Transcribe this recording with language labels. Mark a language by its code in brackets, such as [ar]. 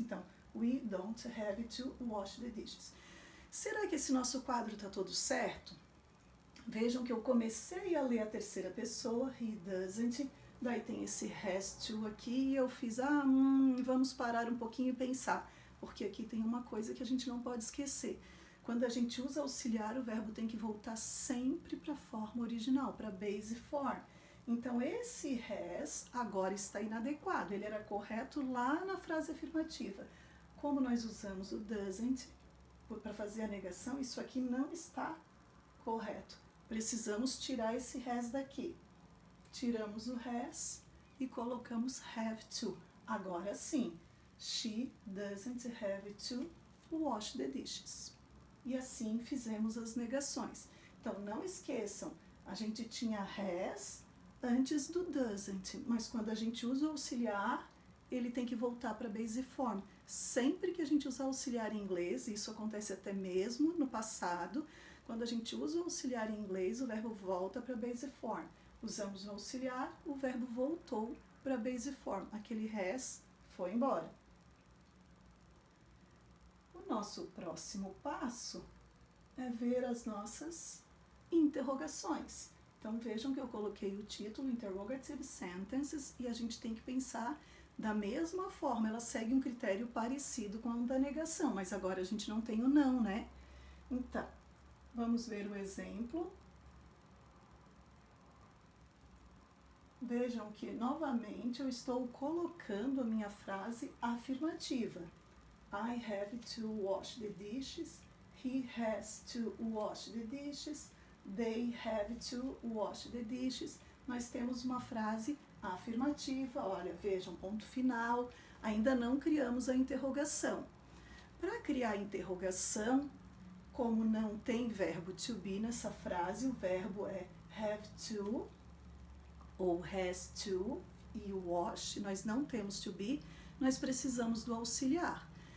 [pt] Então, [en] we don't have to wash the dishes. [pt] Será que esse nosso quadro está todo certo? Vejam que eu comecei a ler a terceira pessoa, [en] he doesn't, [pt] daí tem esse has to aqui e eu fiz, vamos parar um pouquinho e pensar, porque aqui tem uma coisa que a gente não pode esquecer. Quando a gente usa auxiliar, o verbo tem que voltar sempre para a forma original, para a base form. Então, esse has agora está inadequado, ele era correto lá na frase afirmativa. Como nós usamos o doesn't para fazer a negação, isso aqui não está correto. Precisamos tirar esse has daqui. Tiramos o has e colocamos have to. Agora sim, [en] she doesn't have to wash the dishes. [pt] E assim fizemos as negações. Então, não esqueçam, a gente tinha has antes do doesn't, mas quando a gente usa o auxiliar, ele tem que voltar para base form. Sempre que a gente usar auxiliar em inglês, isso acontece até mesmo no passado, quando a gente usa o auxiliar em inglês, o verbo volta para base form. Usamos o auxiliar, o verbo voltou para base form. Aquele has foi embora. O nosso próximo passo é ver as nossas interrogações. Então vejam que eu coloquei o título Interrogative Sentences e a gente tem que pensar da mesma forma. Ela segue um critério parecido com o da negação, mas agora a gente não tem o não, né? Então, vamos ver o exemplo. Vejam que novamente eu estou colocando a minha frase afirmativa. [en] I have to wash the dishes. He has to wash the dishes. They have to wash the dishes. [pt] Nós temos uma frase afirmativa. Olha, vejam, ponto final. Ainda não criamos a interrogação. Para criar a interrogação, como não tem verbo to be nessa frase, o verbo é have to ou has to e o wash, nós não temos to be, nós precisamos do auxiliar.